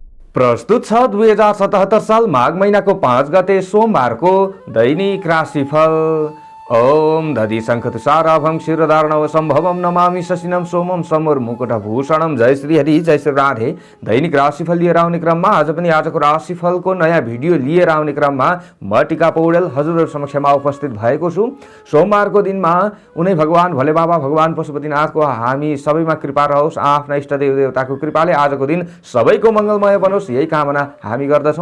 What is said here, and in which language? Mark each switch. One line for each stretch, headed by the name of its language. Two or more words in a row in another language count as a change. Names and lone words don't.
Nepali: प्रस्तुत छ 2077 साल माघ महिनाको 5 गते सोमबारको दैनिक राशिफल।
Sanskrit: ओम दधि शंख तुषाराभं क्षीरधारणव संभवम नमामि शशिनम सोमम समूर मुकुटभूषणम।
Nepali: जय श्री हरि, जय श्री राधे। दैनिक राशिफल लिएर आउने क्रममा आज पनि आजको राशिफलको नयाँ भिडियो लिएर आउने क्रममा म टिका पौडेल हजुरहरु समक्षमा उपस्थित भएको छु। सोमबारको दिनमा उनै भगवान भोले बाबा भगवान पशुपतिनाथको हामी सबैमा कृपा रहोस्। आफ्ना इष्टदेव देवताको कृपाले आजको दिन सबैको मंगलमय बनोस्, यही कामना हामी गर्दछौँ।